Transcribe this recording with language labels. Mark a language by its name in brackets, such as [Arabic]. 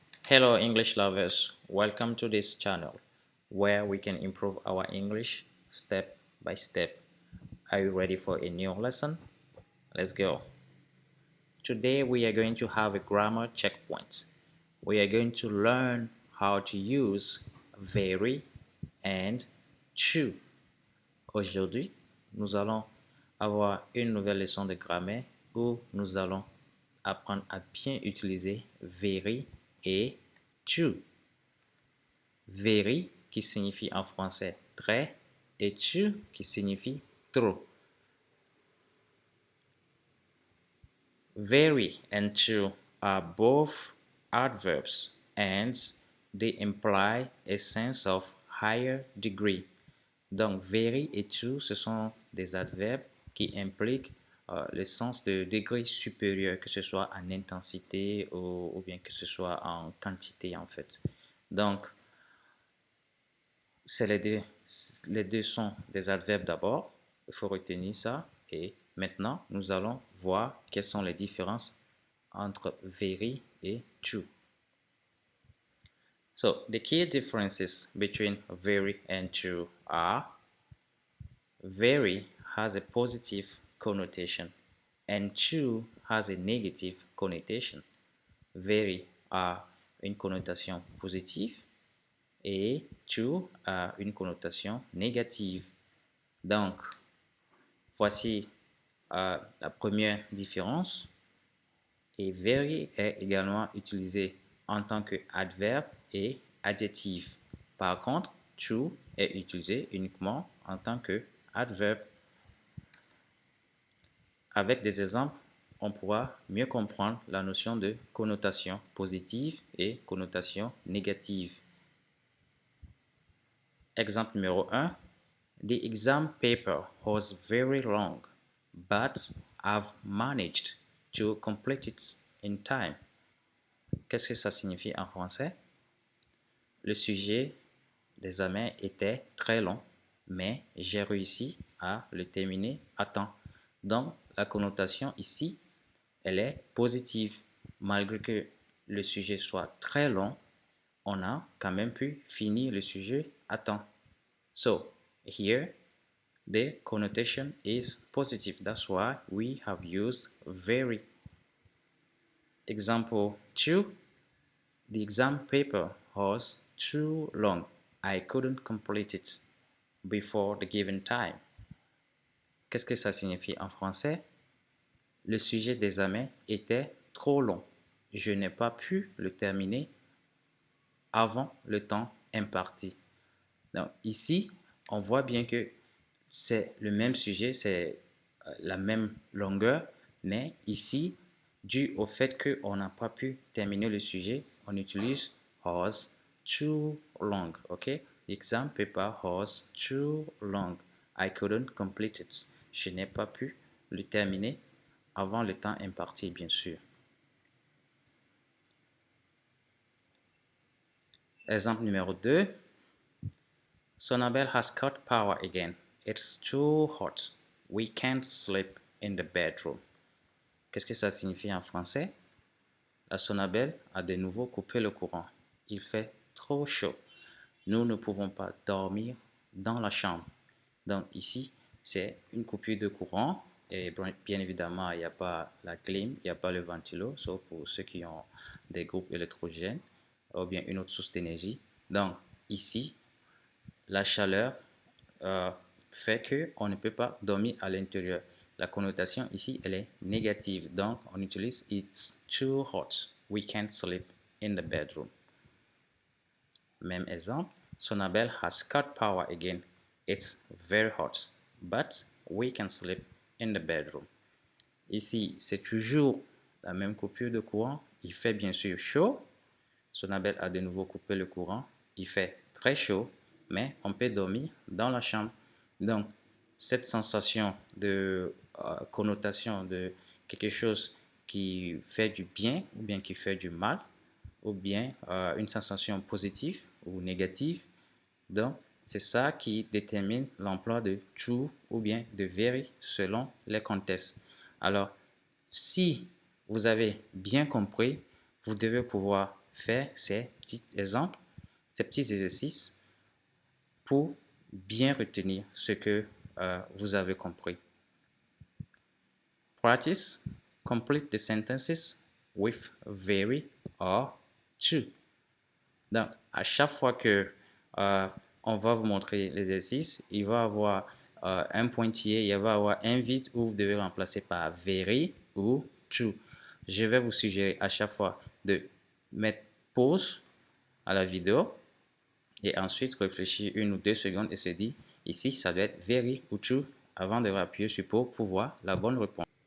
[English] Hello English lovers, welcome to this channel where we can improve our English step by step. Are you ready for a new lesson? Let's go. Today we are going to have a grammar checkpoint. We are going to learn how to use very and to. [French] Aujourd'hui, nous allons avoir une nouvelle leçon de grammaire où nous allons apprendre à bien utiliser very et to. Very qui signifie en français très et to qui signifie trop. [English] Very and to are both adverbs and they imply a sense of higher degree. [French] Donc, very et to, ce sont des adverbes qui impliquent le sens de degré supérieur, que ce soit en intensité ou bien que ce soit en quantité en fait. Donc, c'est les deux sont des adverbes d'abord, il faut retenir ça. Et maintenant, nous allons voir quelles sont les différences entre very et to. [English] So, the key differences between very and to are very has a positive connotation and to has a negative connotation. [French] Very a une connotation positive et to a une connotation négative. Donc, voici la première différence. Et very est également utilisé en tant qu'adverbe et adjectif. Par contre, to est utilisé uniquement en tant qu'adverbe. Avec des exemples, on pourra mieux comprendre la notion de connotation positive et connotation négative. Exemple numéro 1. [English] The exam paper was very long, but I've managed to complete it in time. [French] Qu'est-ce que ça signifie en français? Le sujet d'examen était très long, mais j'ai réussi à le terminer à temps. Donc, la connotation ici, elle est positive. Malgré que le sujet soit très long, on a quand même pu finir le sujet à temps. [English] So, here, the connotation is positive. That's why we have used very. Example 2. The exam paper was too long. I couldn't complete it before the given time. [French] Qu'est-ce que ça signifie en français? Le sujet d'examen était trop long. Je n'ai pas pu le terminer avant le temps imparti. Donc ici, on voit bien que c'est le même sujet, c'est la même longueur, mais ici, dû au fait qu'on n'a pas pu terminer le sujet, on utilise [English] was too long. OK? The exam paper was too long. I couldn't complete it. [French] Je n'ai pas pu le terminer avant le temps imparti, bien sûr. Exemple numéro 2. [English] Sonabel has cut power again. It's too hot. We can't sleep in the bedroom. [French] Qu'est-ce que ça signifie en français? La Sonabel a de nouveau coupé le courant. Il fait trop chaud. Nous ne pouvons pas dormir dans la chambre. Donc ici, c'est une coupure de courant. Et bien évidemment, il n'y a pas la clim, il n'y a pas le ventilo, sauf pour ceux qui ont des groupes électrogènes ou bien une autre source d'énergie. Donc ici, la chaleur fait qu'on ne peut pas dormir à l'intérieur. La connotation ici, elle est négative. Donc, on utilise [English] it's too hot. We can't sleep in the bedroom. [French] Même exemple. [English] Sonabel has cut power again. It's very hot. But we can sleep in the bedroom. [French] Ici, c'est toujours la même coupure de courant. Il fait bien sûr chaud. Sonabel a de nouveau coupé le courant. Il fait très chaud, mais on peut dormir dans la chambre. Donc, cette sensation de connotation de quelque chose qui fait du bien ou bien qui fait du mal, ou bien une sensation positive ou négative. Donc, c'est ça qui détermine l'emploi de to ou bien de very selon les contextes. Alors, si vous avez bien compris, vous devez pouvoir faire ces petits exemples, ces petits exercices pour bien retenir ce que vous avez compris. [English] Practice. Complete the sentences with very or to. [French] Donc, à chaque fois que on va vous montrer l'exercice, il va avoir un pointillé, il va avoir un vide où vous devez remplacer par very ou to. Je vais vous suggérer à chaque fois de mettre pause à la vidéo et ensuite réfléchir 1 ou 2 secondes et se dire ici ça doit être very ou to avant de appuyer sur pause pour voir la bonne réponse.